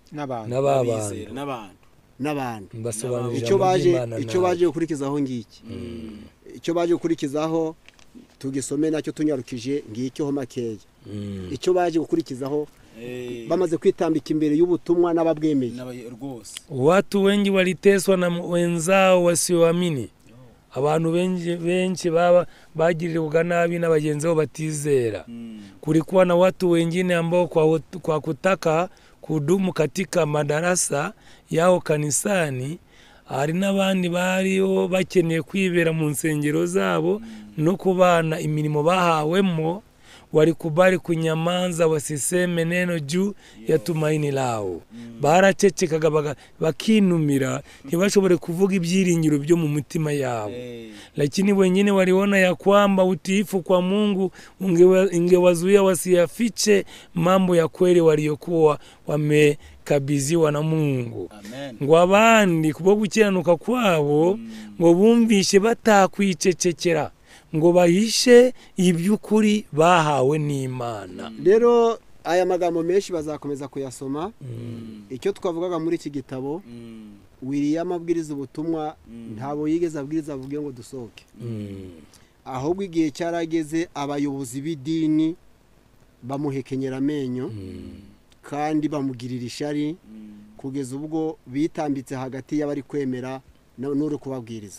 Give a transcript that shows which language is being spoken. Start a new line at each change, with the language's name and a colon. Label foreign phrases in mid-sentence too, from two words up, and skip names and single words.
Kinyarwanda: n'abantu basobanurira icyo baje gukurikizaho ngiki icyo baje gukurikizaho tugisome nacyo tunyarukije ngicyo ho makeya icyo baje gukurikizaho bamaze kwitambika imbere y'ubutumwa n'ababwemeye
Swahili: watu wengi waliteswa na wenzao wasioamini
Kinyarwanda: abantu benshi bagirirwa nabi n'abagenzi bo batizera
Swahili: kulikuwa na watu wengine ambao kwa kutaka kudumu katika madarasa yao kanisani
Kinyarwanda: hari n'abandi bariho bakeneye kwibera mu nsengero zabo no kubana imirimo bahawemo
Swahili: walikubali kunyamanza wasiseme neno juu ya tumaini lao
Kinyarwanda: baracecekaga bakinumira ntibashobore kuvuga ibyiringiro byo mu mutima yabo
Swahili: lakini wengine waliona ya kwamba utiifu kwa Mungu ungewazuia wasiyafiche mambo ya kweli waliokuwa wamekabidhiwa na Mungu.
Kinyarwanda: Ngo abandi kubwo gukiranuka kwabo ngo bumvishe batakwicecekera ngo bahishe iby'ukuri bahawe n'Imana. Rero aya magambo menshi bazakomeza kuyasoma icyo twavugaga muri iki gitabo William abwiriza ubutumwa ntabo yigeze abwiriza avuge ngo dusohoke ahubwo igihe cyarageze abayobozi b'idini bamuhekenyera amenyo kandi bamugirira ishari kugeza ubwo bitambitse hagati y'abari kwemera n'uri kubabwiriza.